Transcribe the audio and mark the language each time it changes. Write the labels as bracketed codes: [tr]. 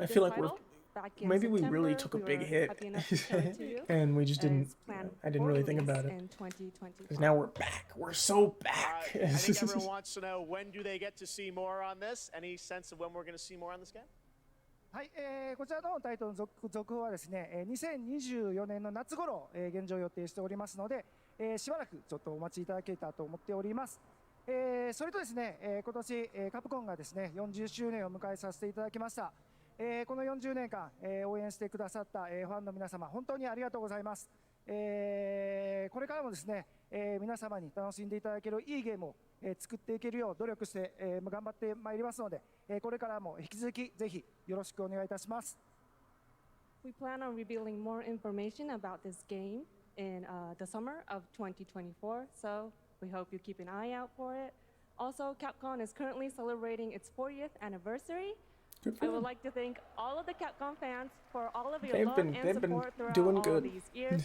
[en] I feel like maybe we really took a big hit and we just didn't. I didn't really think about it. Because now we're back. We're so back. I think everyone wants to know, when do they get to see more on this? Any sense of when we're going to see more on this game? [ja] はい、こちらのタイトルの続報はですね、2024年の夏頃、現状予定しておりますので、しばらくちょっとお待ちいただけたらと思っております。それとですね、今年、カプコンがですね、40周年を迎えさせていただきました。この40年間、応援してくださった、ファンの皆様、本当にありがとうございます。これからもですね、皆様に楽しんでいただけるいいゲームを、作っていけるよう努力して、頑張ってまいりますので、これからも引き続きぜひよろしくお願いいたします。 [en] We plan on revealing more information about this game in the summer of 2024, so we hope you keep an eye out for it. Also, Capcom is currently celebrating its 40th anniversary. I would like to thank all of the Capcom fans for all of your love and support throughout all of these years.